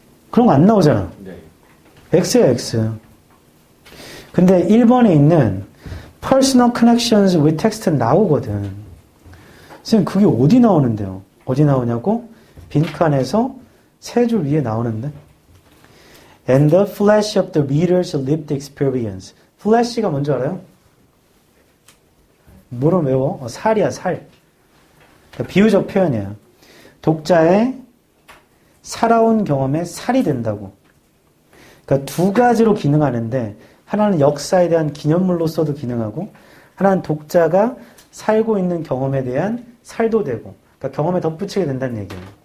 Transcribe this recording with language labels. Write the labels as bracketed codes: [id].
[ko] 그런 거 안 나오잖아. 네. X야, X. 근데 1번에 있는 [en] personal connections with text [ko] 는 나오거든. 선생님, 그게 어디 나오는데요? 어디 나오냐고? 빈칸에서 세 줄 위에 나오는데. [en] And the flash of the reader's lived experience. [ko] flash가 뭔지 알아요? 뭐로 외워? 살이야, 살. 그러니까 비유적 표현이야. 독자의 살아온 경험에 살이 된다고. 그러니까 두 가지로 기능하는데 하나는 역사에 대한 기념물로서도 기능하고 하나는 독자가 살고 있는 경험에 대한 살도 되고 그러니까 경험에 덧붙이게 된다는 얘기예요.